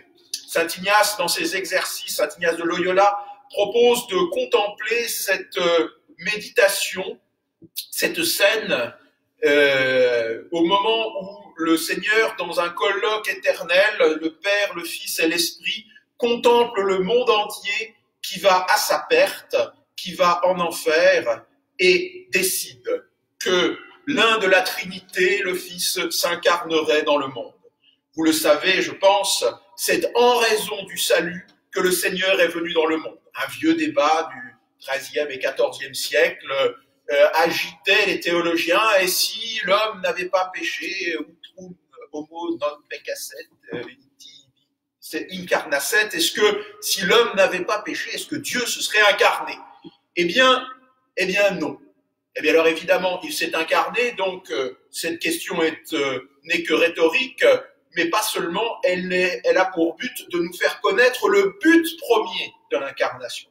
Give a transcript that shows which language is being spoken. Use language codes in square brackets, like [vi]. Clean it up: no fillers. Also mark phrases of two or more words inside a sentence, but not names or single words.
[fr] Saint Ignace, dans ses exercices, Saint Ignace de Loyola, propose de contempler cette méditation, cette scène, au moment où le Seigneur, dans un colloque éternel, le Père, le Fils et l'Esprit, contemple le monde entier qui va à sa perte, qui va en enfer, et décide que l'un de la Trinité, le Fils, s'incarnerait dans le monde. Vous le savez, je pense, c'est en raison du salut que le Seigneur est venu dans le monde. Un vieux débat du XIIIe et XIVe siècle agitait les théologiens, et si l'homme n'avait pas péché, [la] utrum homo non peccasset, [fr] c'est incarnasset, est-ce que si l'homme n'avait pas péché, est-ce que Dieu se serait incarné? Eh bien non. Eh bien alors évidemment, il s'est incarné, donc cette question n'est que rhétorique, mais pas seulement, elle a pour but de nous faire connaître le but premier de l'incarnation.